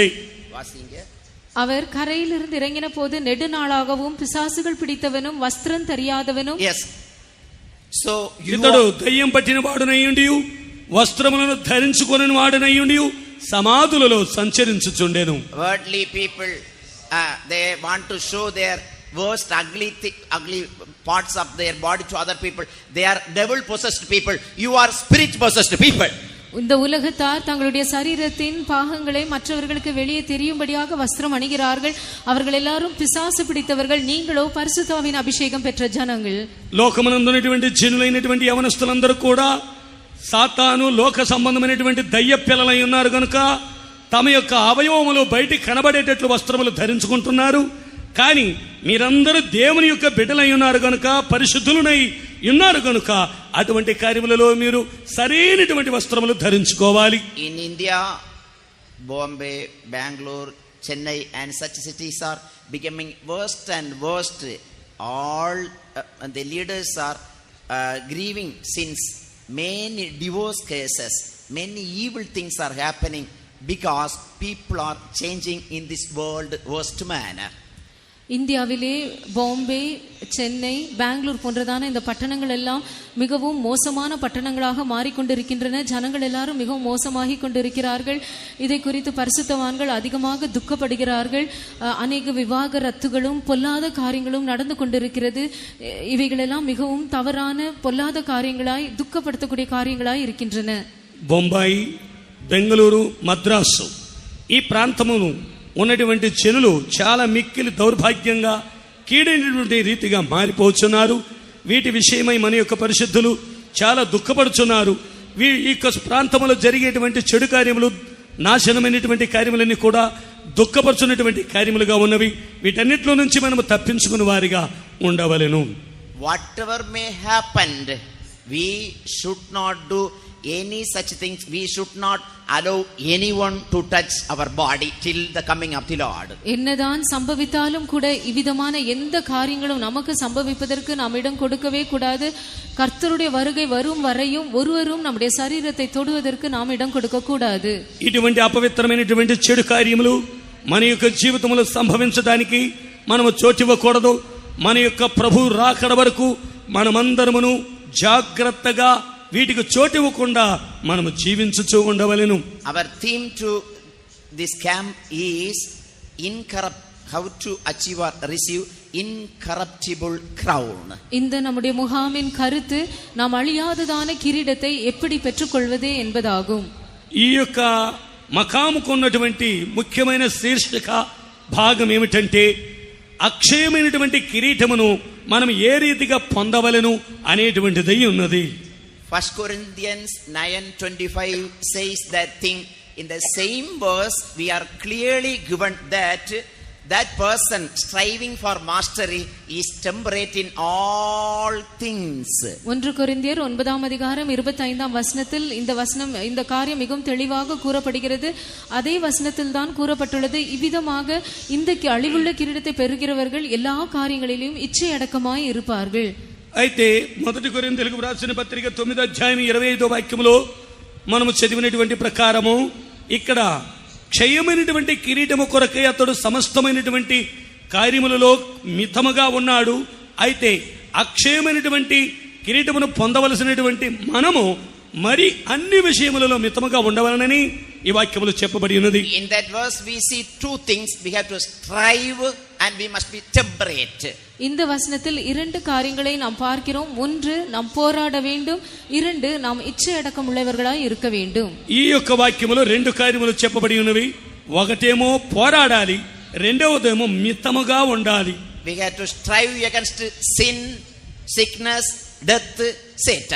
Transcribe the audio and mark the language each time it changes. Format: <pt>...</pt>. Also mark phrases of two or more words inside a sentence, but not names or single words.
<ta>அவர் கரையிலிருந்து இறங்கின போது நெடுநாளாகவும் பிசாசுகள் பிடித்தவனும் வஸ்திரம் தெரியாதவனும்,</ta> <te>ఇతడు దయ్యం పట్టిన వాడునయ్యుండి వస్త్రములను ధరించుకుని వాడునయ్యుండి సమాధులలో సంచరించుచుండెను.</te> <en>Worldly people, they want to show their worst ugly parts of their body to other people. They are devil possessed people. You are spirit possessed people.</en> <ta>இந்த உலகத்தார் தங்களுடைய சரீரத்தின் பாகங்களை மற்றவர்களுக்கு வெளியே தெரியும்படியாக வஸ்திரம் அணிகிறார்கள். அவர்கள் எல்லாரும் பிசாசு பிடித்தவர்கள். நீங்களோ பரிசுத்தாவின் அபிஷேகம் பெற்ற ஜனங்கள்.</ta> <te>లోకమునందున్నటువంటి జనులైనటువంటి యవనస్తులందరూ కూడా సాతాను లోక సంబంధమైనటువంటి దయ్య పిల్లలై ఉన్నారు కనుక తమ యొక్క అవయవములు బయటికి కనబడేటట్లు వస్త్రములు ధరించుకుంటున్నారు. కానీ మీరందరూ దేవుని యొక్క బిడ్డలై ఉన్నారు కనుక, పరిశుద్ధులనై ఉన్నారు కనుక అటువంటి కార్యములలో మీరు సరైనటువంటి వస్త్రములు ధరించుకోవాలి.</te> <en>In India, Bombay, Bangalore, Chennai and such cities are becoming worse and worse. All the leaders are grieving since many divorce cases, many evil things are happening because people are changing in this world worst manner.</en> <ta>இந்தியாவிலே பாம்பே, சென்னை, பெங்களூர் போன்றதான இந்த பட்டணங்கள் எல்லாம் மிகவும் மோசமான பட்டணங்களாக மாறிக்கொண்டிருக்கின்றன. ஜனங்கள் எல்லாரும் மிகவும் மோசமாகி கொண்டிருக்கிறார்கள். இதை குறித்து பரிசுத்தவான்கள் அதிகமாக துக்கப்படுகிறார்கள். அநேக விவாகரத்துகளும் பொல்லாத காரியங்களும் நடந்து கொண்டிருக்கிறது. இவைகளெல்லாம் மிகவும் தவறான பொல்லாத காரியங்களாய், துக்கப்படுத்தக்கூடிய காரியங்களாய் இருக்கின்றன.</ta> <te>బొంబాయి, బెంగళూరు, మద్రాసు ఈ ప్రాంతమును ఉన్నటువంటి జనులు చాలా మిక్కిలి దౌర్భాగ్యంగా కీడైనటువంటి రీతిగా మారిపోతున్నారు. వీటి విషయమై మన యొక్క పరిశుద్ధులు చాలా దుఃఖపడుచున్నారు. ఈ ప్రాంతంలో జరిగేటువంటి చెడు కార్యములు, నాశనమైనటువంటి కార్యములన్నీ కూడా దుఃఖపరుచున్నటువంటి కార్యములుగా ఉన్నవి. వీటన్నిటిలో నుంచి మనము తప్పించుకుని వారిగా ఉండవలెను.</te> <en>Whatever may happen, we should not do any such things. We should not allow anyone to touch our body till the coming of the Lord.</en> <ta>என்னதான் சம்பவித்தாலும் கூட இவ்விதமான எந்த காரியங்களும் நமக்கு சம்பவிப்பதற்கு நாம் இடம் கொடுக்கவே கூடாது. கர்த்தருடைய வருகை வரும் வரையும் ஒருவரும் நம்முடைய சரீரத்தை தொடுவதற்கு நாம் இடம் கொடுக்க கூடாது.</ta> <te>ఇటువంటి అపవిత్రమైనటువంటి చెడు కార్యములు మన యొక్క జీవితంలో సంభవించడానికి మనము చోటివ్వకూడదు. మన యొక్క ప్రభు రాకడ వరకు మనమందరమును జాగ్రత్తగా వీటికి చోటివ్వకుండా మనము జీవించుచూ ఉండవలెను.</te> <en>Our theme to this camp is how to achieve or receive incorruptible crown.</en> <ta>இந்த நம்முடைய முகாமின் கருத்து நாம் அழியாததான கிரீடத்தை எப்படி பெற்றுக்கொள்வது என்பதாகும்.</ta> <te>ఈ యొక్క మకాముకు ఉన్నటువంటి ముఖ్యమైన శీర్షిక భాగం ఏమిటంటే, అక్షయమైనటువంటి కిరీటమును మనం ఏ రీతిగా పొందవలెను అనేటువంటిది ఉన్నది.</te> <en>1 Corinthians 9:25 says that thing. In the same verse we are clearly given that person striving for mastery is temperate in all things.</en> <ta>1 கொரிந்தியர் 9ஆம் அதிகாரம் 25ஆம் வசனத்தில் இந்த காரியம் மிகவும் தெளிவாக கூறப்படுகிறது. அதே வசனத்தில் தான் கூறப்பட்டுள்ளது, இவ்விதமாக இந்த அழிவுள்ள கிரீடத்தை பெறுகிறவர்கள் எல்லா காரியங்களிலும் இச்சை அடக்கமாய் இருப்பார்கள்.</ta> <te>అయితే 1 కొరింథీయులకు రాసిన పత్రిక 9వ అధ్యాయం 25వ వాక్యములో మనము చదివినటువంటి ప్రకారము ఇక్కడ క్షయమైనటువంటి కిరీటము కొరకై అతడు సమస్తమైనటువంటి కార్యములలో మితముగా ఉన్నాడు. అయితే అక్షయమైనటువంటి కిరీటమును పొందవలసినటువంటి మనము మరి అన్ని విషయములలో మితముగా ఉండవలనని ఈ వాక్యములు చెప్పబడి ఉన్నది.</te> <en>In that verse we see two things. We have to strive and we must be temperate.</en> <ta>இந்த வசனத்தில் இரண்டு காரியங்களை நாம் பார்க்கிறோம். ஒன்று, நாம் போராட வேண்டும். இரண்டு, நாம் இச்சை அடக்கம் உள்ளவர்களாய் இருக்க வேண்டும்.</ta> <te>ఈ యొక్క వాక్యములో రెండు కార్యములు చెప్పబడి ఉన్నవి. ఒకటేమో పోరాడాలి, రెండవదేమో మితముగా ఉండాలి.</te> <en>We have to strive against sin, sickness, death, Satan.</en>